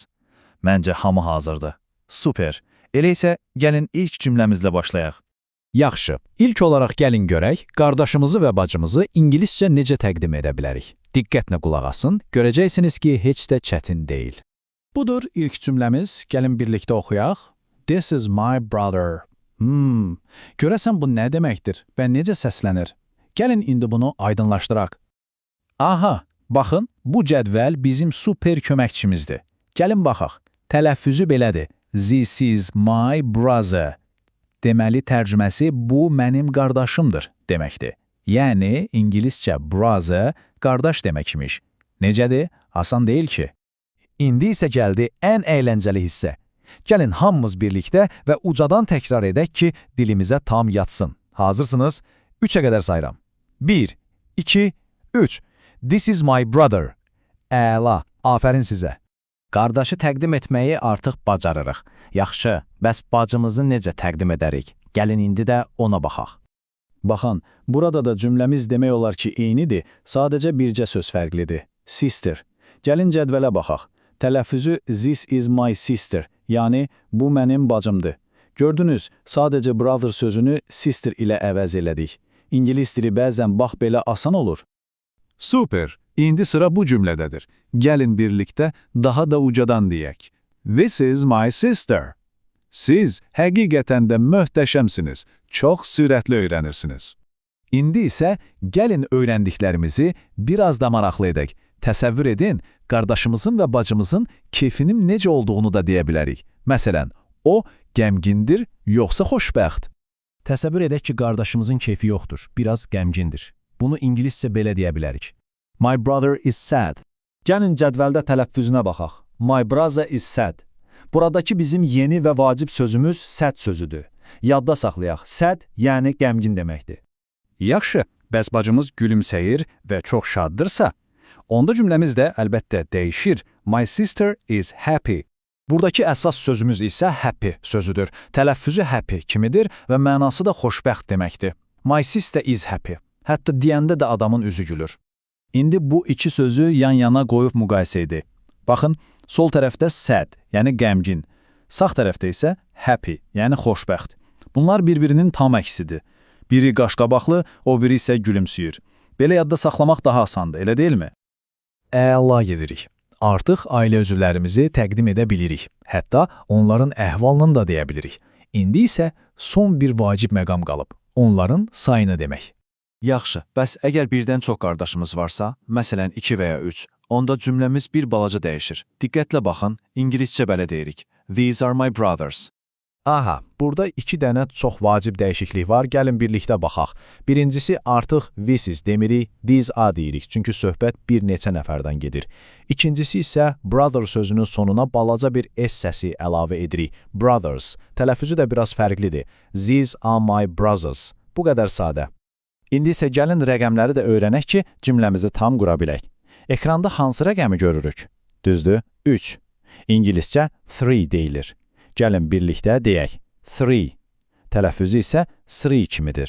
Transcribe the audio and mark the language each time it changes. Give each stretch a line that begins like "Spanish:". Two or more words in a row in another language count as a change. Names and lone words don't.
Azerbaijani: Məncə hamı hazırdır. Super. Elə isə gəlin ilk cümləmizlə başlayaq. Yaxşı, ilk olaraq gəlin görək, qardaşımızı və bacımızı ingiliscə necə təqdim edə bilərik. Diqqətlə qulaq asın, görəcəksiniz ki, heç də çətin deyil. Budur ilk cümləmiz, gəlin birlikdə oxuyaq.
English: This is my brother.
Azerbaijani: Görəsən bu nə deməkdir və necə səslənir? Gəlin indi bunu aydınlaşdıraq. Aha, baxın, bu cədvəl bizim super köməkçimizdir. Gəlin baxaq, tələffüzü belədir.
English: This is my brother.
Azerbaijani: Deməli, tərcüməsi bu mənim qardaşımdır deməkdir. Yəni, ingiliscə brother qardaş deməkmiş. Necədir? Asan deyil ki. İndi isə gəldi ən əyləncəli hissə. Gəlin hamımız birlikdə və ucadan təkrar edək ki, dilimizə tam yatsın. Hazırsınız? 3-ə qədər sayıram. 1, 2, 3.
English: This is my brother.
Azerbaijani: Əla, afərin sizə. Qardaşı təqdim etməyi artıq bacarırıq. Yaxşı, bəs bacımızı necə təqdim edərik? Gəlin indi də ona baxaq. Baxın, burada da cümləmiz demək olar ki, eynidir, sadəcə bircə söz fərqlidir. Sister. Gəlin cədvələ baxaq. Tələffüzü
English: this is my sister,
Azerbaijani: yəni bu mənim bacımdır. Gördünüz, sadəcə brother sözünü sister ilə əvəz elədik. İngilis dili bəzən bax belə asan olur. Super, indi sıra bu cümlədədir. Gəlin birlikdə daha da ucadan deyək.
English: This is my sister.
Azerbaijani: Siz həqiqətən də möhtəşəmsiniz, çox sürətli öyrənirsiniz. İndi isə gəlin öyrəndiklərimizi biraz da maraqlı edək. Təsəvvür edin, qardaşımızın və bacımızın keyfinin necə olduğunu da deyə bilərik. Məsələn, o qəmgindir, yoxsa xoşbəxt? Təsəvvür edək ki, qardaşımızın keyfi yoxdur, biraz qəmgindir. Bunu ingiliscə belə deyə bilərik.
English: My brother is sad.
Azerbaijani: Gəlin cədvəldə tələffüzünə baxaq.
English: My brother is sad.
Azerbaijani: Buradakı bizim yeni və vacib sözümüz sad sözüdür. Yadda saxlayaq, sad yəni qəmgin deməkdir. Yaxşı, bəs bacımız gülümsəyir və çox şaddırsa, onda cümləmiz də əlbəttə dəyişir.
English: My sister is happy.
Azerbaijani: Buradakı əsas sözümüz isə happy sözüdür. Tələffüzü happy kimidir və mənası da xoşbəxt deməkdir.
English: My sister is happy.
Azerbaijani: Hətta deyəndə də adamın üzü gülür. İndi bu iki sözü yan-yana qoyub müqayisə edək. Baxın, sol tərəfdə sad, yəni qəmgin. Sağ tərəfdə isə happy, yəni xoşbəxt. Bunlar bir-birinin tam əksidir. Biri qaşqabaqlı, o biri isə gülümsüyür. Belə yadda saxlamaq daha asandır, elə deyilmi? Əla gedirik. Artıq ailə üzvlərimizi təqdim edə bilirik. Hətta onların əhvalını da deyə bilirik. İndi isə son bir vacib məqam qalıb. Onların sayını demək. Yaxşı, bəs əgər birdən çox qardaşımız varsa, məsələn 2 və ya 3, onda cümləmiz bir balaca dəyişir. Diqqətlə baxın, ingiliscə belə deyirik.
English: These are my brothers.
Azerbaijani: Aha, burada 2 dənə çox vacib dəyişiklik var, gəlin birlikdə baxaq. Birincisi artıq
English: this is
Azerbaijani: demirik,
English: these are
Azerbaijani: deyirik, çünki söhbət bir neçə nəfərdən gedir. İkincisi isə brother sözünün sonuna balaca bir s səsi əlavə edirik. Brothers. Tələffüzü də biraz fərqlidir.
English: These are my brothers.
Azerbaijani: Bu qədər sadə. İndi isə gəlin rəqəmləri də öyrənək ki, cümləmizi tam qura bilək. Ekranda hansı rəqəmi görürük? Düzdür, 3. İngiliscə 3 deyilir. Gəlin birlikdə deyək. 3. Tələffüzü isə 3 kimidir.